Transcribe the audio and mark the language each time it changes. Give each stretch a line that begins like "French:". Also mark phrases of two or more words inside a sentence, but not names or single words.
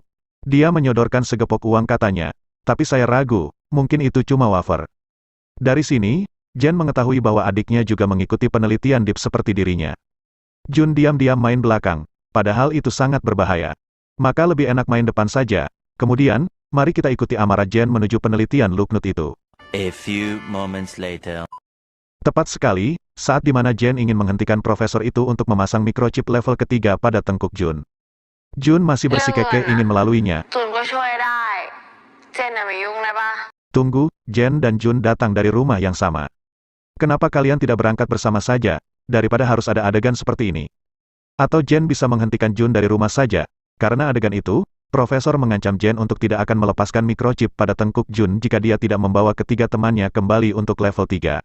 Indonesian: Dia menyodorkan segepok uang katanya, tapi saya ragu, mungkin itu cuma wafer. Dari sini, Jen mengetahui bahwa adiknya juga mengikuti penelitian deep seperti dirinya. Jun diam-diam main belakang, padahal itu sangat berbahaya. Maka lebih enak main depan saja. Kemudian, mari kita ikuti amarah Jen menuju penelitian Luknut itu.
English: A few moments later.
Indonesian: Tepat sekali, saat dimana Jen ingin menghentikan profesor itu untuk memasang microchip level ketiga pada tengkuk Jun. Jun masih bersikeras ingin melaluinya.
Thai: จูนก็ช่วยได้เจนอย่าไปยุ่งได้ปะ
Indonesian: Tunggu, Jen dan Jun datang dari rumah yang sama. Kenapa kalian tidak berangkat bersama saja, daripada harus ada adegan seperti ini? Atau Jen bisa menghentikan Jun dari rumah saja? Karena adegan itu, Profesor mengancam Jen untuk tidak akan melepaskan microchip pada tengkuk Jun jika dia tidak membawa ketiga temannya kembali untuk level 3.